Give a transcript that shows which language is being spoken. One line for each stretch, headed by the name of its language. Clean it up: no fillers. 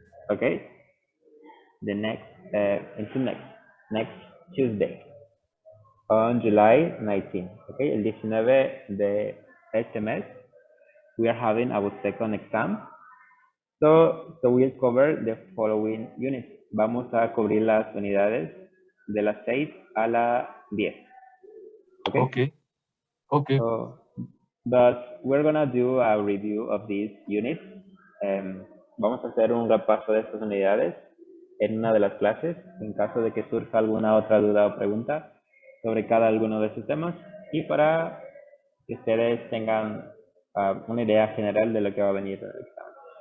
English: Okay, the next into next Tuesday on July 19. Okay,
Spanish: el 19 de este mes,
English: we are having our second exam. So we'll cover the following units.
Spanish: Vamos a cubrir las unidades de las 6 a la 10.
English: Okay? Okay. Okay. So, but we're gonna do a review of these units.
Spanish: Vamos a hacer un repaso de estas unidades en una de las clases, en caso de que surja alguna otra duda o pregunta sobre cada uno de estos temas y para que ustedes tengan una idea general de lo que va a venir el examen.